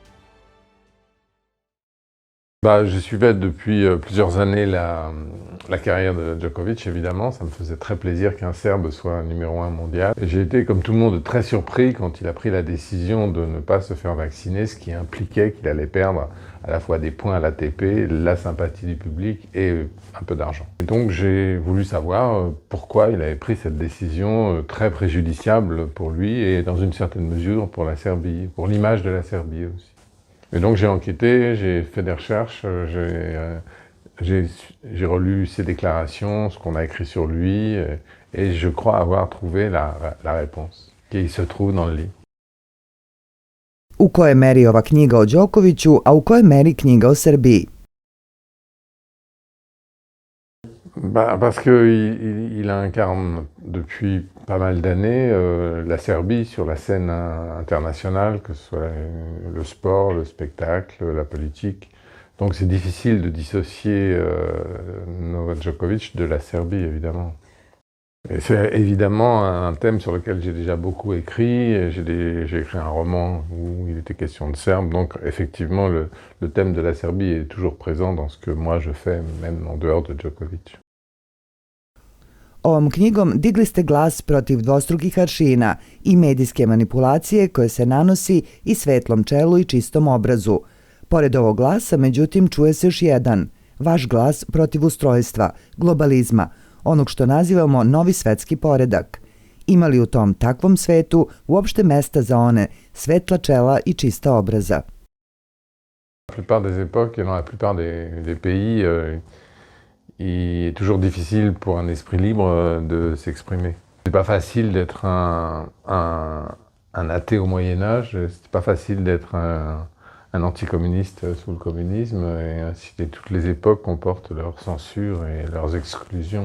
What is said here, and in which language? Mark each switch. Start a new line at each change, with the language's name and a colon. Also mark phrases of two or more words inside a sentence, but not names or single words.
French: Je suivais depuis plusieurs années la carrière de Djokovic, évidemment. Ça me faisait très plaisir qu'un Serbe soit numéro 1 mondial. J'ai été, comme tout le monde, très surpris quand il a pris la décision de ne pas se faire vacciner, ce qui impliquait qu'il allait perdre à la fois des points à l'ATP, la sympathie du public et un peu d'argent. Et donc j'ai voulu savoir pourquoi il avait pris cette décision très préjudiciable pour lui et dans une certaine mesure pour la Serbie, pour l'image de la Serbie aussi. Et donc j'ai enquêté, j'ai fait des recherches, j'ai relu ses déclarations, ce qu'on a écrit sur lui, et je crois avoir trouvé la réponse, qui se trouve dans le livre.
Serbian: U kojoj meri ova knjiga o Đokoviću, a u kojoj meri knjiga o Srbiji?
French: Parce qu'il incarne depuis pas mal d'années la Serbie sur la scène internationale, que ce soit le sport, le spectacle, la politique. Donc c'est difficile de dissocier Novak Djokovic de la Serbie, évidemment. Et c'est évidemment un thème sur lequel j'ai déjà beaucoup écrit. J'ai écrit un roman où il était question de Serbes. Donc effectivement, le thème de la Serbie est toujours présent dans ce que moi je fais, même en dehors de Djokovic.
Serbian: Ovom knjigom digli ste glas protiv dvostrukih aršina i medijske manipulacije koje se nanosi i svetlom čelu i čistom obrazu. Pored ovog glasa, međutim, čuje se još jedan, vaš glas protiv ustrojstva, globalizma, onog što nazivamo novi svetski poredak. Ima li u tom takvom svetu uopšte mesta za one svetla čela i čista obraza?
French: La plupart des époques et dans la plupart des pays, il est toujours difficile pour un esprit libre de s'exprimer. C'est pas facile d'être un athée au Moyen-Âge, c'est pas facile d'être un anticommuniste sous le communisme, et ainsi toutes les époques comportent leurs censures et leurs exclusions.